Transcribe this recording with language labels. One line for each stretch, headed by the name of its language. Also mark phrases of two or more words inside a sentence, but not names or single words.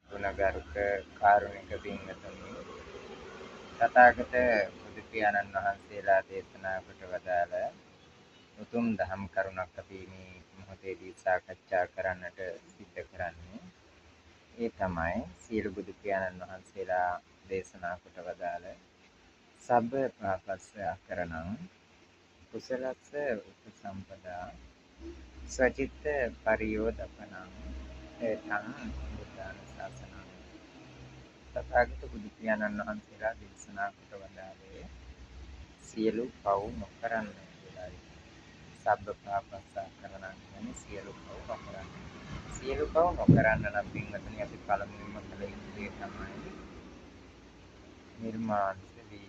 Sinhala: ගුණගරුක කාරුණික පින්වතුනි, තථාගත බුදු පියාණන් වහන්සේලා දේශනා කොට වදාළ උතුම් දහම් කරුණක් අපි මේ මොහොතේදී සාකච්ඡා කරන්නට සිද්ධ කරන්නේ. ඒ තමයි සියලු බුදු පියාණන් වහන්සේලා දේශනා කොට වදාළ
Pali: සබ්බ පාපස්ස අකරණං කුසලස්ස උපසම්පදා සචිත්ත පරියෝදපනං ඒතං බුද්ධාන ශාසනං.
Sinhala: තථාගත බුදු පියාණන් වහන්සේලා දේශනා කොට වදාළේ සියලු පව් නොකරන්න කියලායි.
Pali: සබ්බ පාපස්ස අකරණං
Sinhala: කියන්නේ සියලු පව් නොකරන්න. සියලු පව් නොකරන්න නම් පින්වතුනි අපි පළමුවෙන්ම කළ යුතු දේ තමයි නිර්මාංශ වීම.